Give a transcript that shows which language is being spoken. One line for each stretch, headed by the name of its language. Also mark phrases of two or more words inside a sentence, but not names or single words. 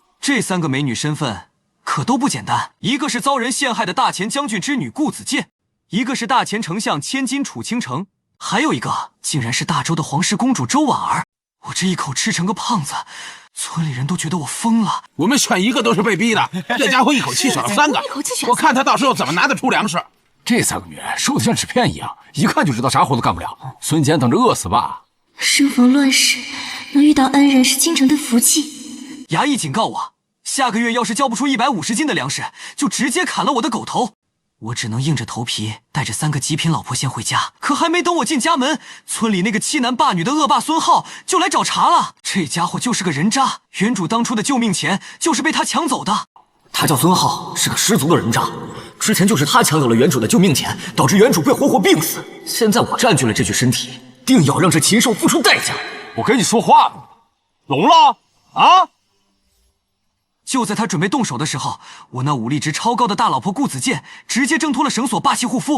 Chinese: 這3個美女身份可都不簡單，一個是遭人陷害的大前將軍之女顧子健，一個是大前丞相千金楚傾城，還有一個竟然是大周的皇室公主周婉兒。我這一口吃成個胖子，村裡人都覺得我瘋了。我們選一個都是被逼的，這家伙一口氣選了3個，我看他到時候怎麼拿得出糧食。這3個女人瘦得像紙片一樣，一看就知道啥活都幹不了。孫堅等着餓死吧。生逢亂世，能遇到恩人是京城的福氣。衙役警告我，下個月要是交不出150斤的糧食，就直接砍了我的狗頭。我只能硬着頭皮帶着3個極品老婆先回家。可還沒等我進家門，村裡那個欺男霸女的惡霸孫浩就來找茬了。這家伙就是個人渣，原主當初的救命錢就是被他搶走的。他叫孫浩，是個十足的人渣。之前就是他搶走了原主的救命錢，導致原主被活活病死。現在我佔據了這具身體，定要讓這禽獸付出代價。我跟你說話呢，聾了啊！就在他準備動手的時候，我那武力值超高的大老婆顧子健直接掙脫了繩索，霸氣護膚。